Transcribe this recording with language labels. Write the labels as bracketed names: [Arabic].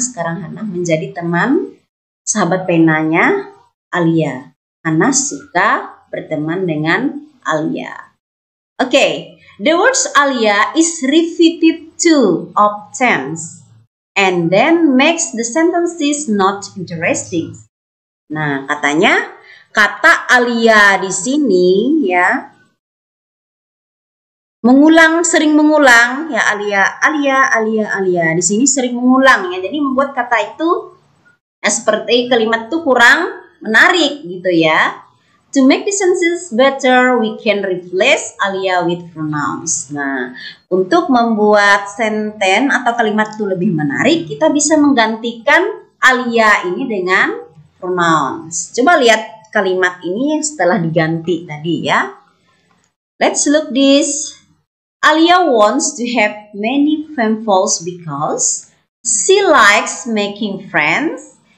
[Indonesian] Sekarang Hannah menjadi teman sahabat penanya Alia. Hannah suka berteman dengan Alia. [English] Okay, the words Alia is repeated 2 times. And then makes the sentences not interesting. [Indonesian] Nah, katanya kata Alia di sini ya sering mengulang ya, Alia di sini sering mengulang ya. Jadi membuat kata itu seperti kalimat itu kurang menarik gitu ya. [English] To make the sentences better, we can replace Alia with pronouns. [Indonesian] Nah, untuk membuat sentence atau kalimat itu lebih menarik, kita bisa menggantikan Alia ini dengan pronouns. Coba lihat kalimat ini setelah diganti tadi ya. [English] Let's look this. Alia wants to have many pen pals because she likes making friends.